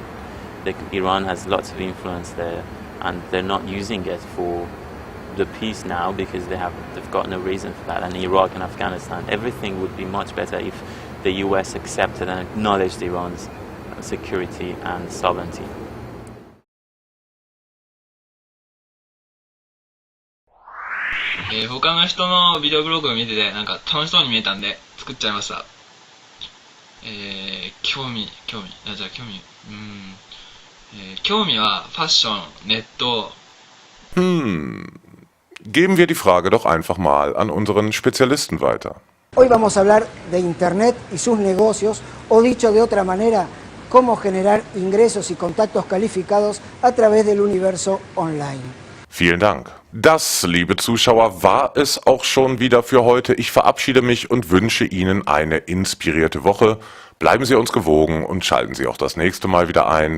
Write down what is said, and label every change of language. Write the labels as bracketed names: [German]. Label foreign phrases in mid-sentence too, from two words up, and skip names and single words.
[English] Iran has lots of influence there, and they're not using it for the peace now because they've got no reason for that. And Iraq and Afghanistan, everything would be much better if the US accepted and acknowledged Iran's security and sovereignty. [Japanese] 他の人のビデオブログを見ててなんか楽しそうに見えたんで作っちゃいました。興味はファッション、ネット。 [German] Geben wir die Frage doch einfach mal an unseren Spezialisten weiter. [Spanish] Hoy vamos a hablar de Internet y sus negocios, o dicho de otra manera, cómo generar ingresos y contactos calificados a través del universo online. [German] Vielen Dank. Das, liebe Zuschauer, war es auch schon wieder für heute. Ich verabschiede mich und wünsche Ihnen eine inspirierte Woche. Bleiben Sie uns gewogen und schalten Sie auch das nächste Mal wieder ein.